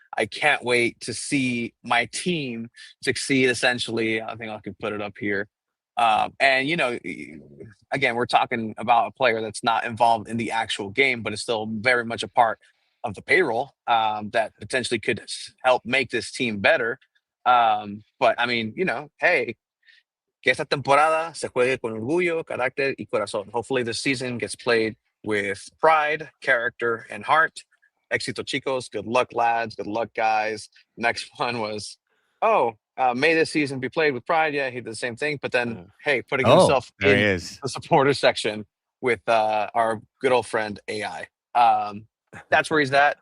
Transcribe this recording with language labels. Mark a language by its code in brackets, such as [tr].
[en] I can't wait to see my team succeed, essentially. I think I can put it up here. And, again, we're talking about a player that's not involved in the actual game, but is still very much a part of the payroll that potentially could help make this team better. But, I mean, hey, [es] que esta temporada se juegue con orgullo, carácter y corazón. [en] Hopefully this season gets played with pride, character, and heart. [es] Éxito, chicos. [en] Good luck, lads. Good luck, guys. Next one was, may this season be played with pride. Yeah, he did the same thing. But then, hey, putting himself in the supporter section with our good old friend AI. That's where he's at.